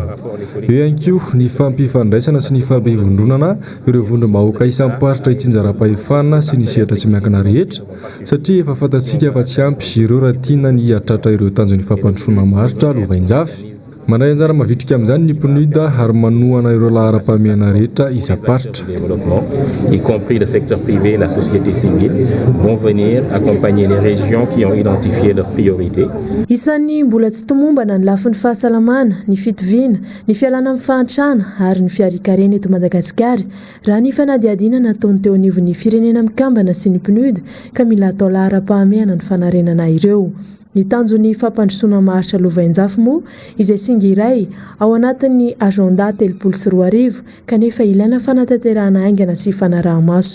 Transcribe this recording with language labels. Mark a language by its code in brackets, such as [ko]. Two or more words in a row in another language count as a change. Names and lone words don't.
[mg] Eo ihany koa ny fampifandraisana sy ny fampivondronana ireo vondrom-bahoaka isam-paritra Itsinjaram-pahefana sy ny sehatra tsy miankina rehetra, satria efa fantatsika fa tsy ampy ireo raha tiana ny hatratra ireo tanjony fampandrosoana maharitra lovainjafy. Mandray anjara mavitrika amin'izany ny PNUD ary manohana ireo lahara-pahamehana rehetra isa-paritra. [fr] Y compris le secteur privé et la société civile vont venir accompagner les régions qui ont identifié leurs priorités. [mg] Isan'ny mbola tsy tomombana ny lafin'ny fahasalamana, ny fitoviana, ny fialana amin'ny fahantrana ary ny fiarikarena eto Madagasikara raha ny fanadihadiana nataony teo anivon'ny firenena mikambana sy ny PNUD ka mila atao lahara-pahamehana ny fanarenana ireo. Ny tanjony fampandrosoana maharitra lovainjafy moa izay singa iray ao anatin'ny agenda 340 kanefa ilaina fanatanterahana aingana sy fanaraha-maso.